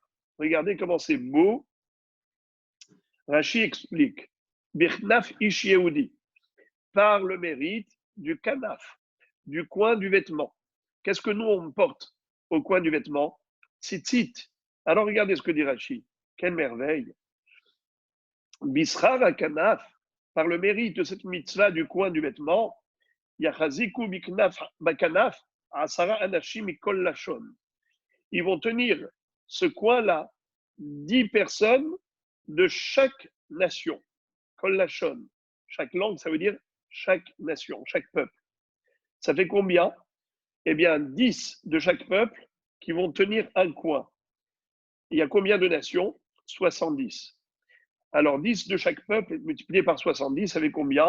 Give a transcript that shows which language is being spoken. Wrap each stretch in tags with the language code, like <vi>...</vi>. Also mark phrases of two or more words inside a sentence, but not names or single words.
<fr>Regardez comment c'est beau. Rashi explique</fr> <he>בכנף איש יהודי,</he> <fr>par le mérite du kanaf, du coin du vêtement. Qu'est-ce que nous on porte au coin du vêtement? Tzitzit. Alors regardez ce que dit Rashi. Quelle merveille.</fr> <he>בשכר כנף,</he> <fr>par le mérite de cette mitzvah du coin du vêtement,</fr> <he>יחזיקו בכנף עשרה אנשים מכל לשון.</he> <fr>Ils vont tenir ce coin-là 10 personnes de chaque nation.</fr> <he>כל לשון.</he> <fr>Chaque langue, ça veut dire chaque nation, chaque peuple. Ça fait combien? Eh bien, 10 de chaque peuple qui vont tenir un coin. Il y a combien de nations? 70. Alors, 10 de chaque peuple multiplié par 70, ça fait combien?</fr>